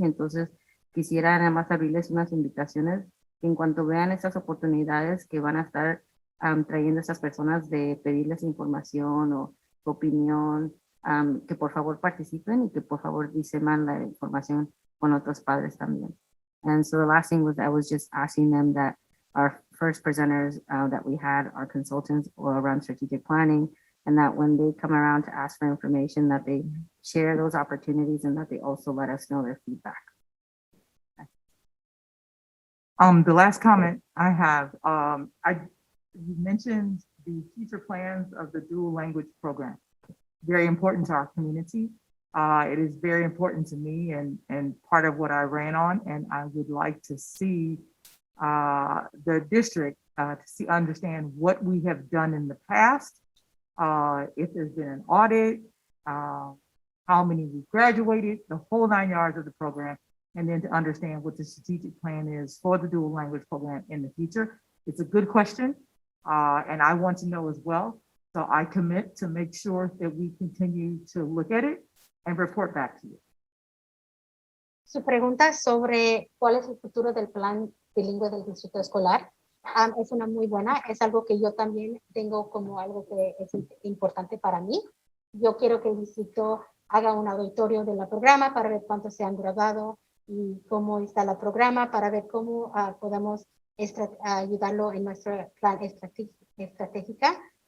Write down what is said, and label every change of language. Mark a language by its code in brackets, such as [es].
[es] Y entonces quisiera nada más abrirles unas invitaciones que en cuanto vean estas oportunidades que van a estar trayendo estas personas de pedirles información o opinión, que por favor participen y que por favor diseman la información con otros padres también. [en] And so the last thing was I was just asking them that our first presenters that we had are consultants or around strategic planning, and that when they come around to ask for information, that they share those opportunities and that they also let us know their feedback. The last comment I have, you mentioned the future plans of the dual language program. Very important to our community. It is very important to me and part of what I ran on, and I would like to see the district to understand what we have done in the past, if there's been an audit, how many we graduated, the whole 9 yards of the program, and then to understand what the strategic plan is for the dual language program in the future. It's a good question, and I want to know as well. So I commit to make sure that we continue to look at it and report back to you. [es] Su pregunta sobre cuál es el futuro del plan bilingüe del distrito escolar es una muy buena, es algo que yo también tengo como algo que es importante para mí. Yo quiero que el distrito haga un auditorio del programa para ver cuántos se han graduado y cómo está el programa, para ver cómo podemos ayudarlo en nuestro plan estratégica.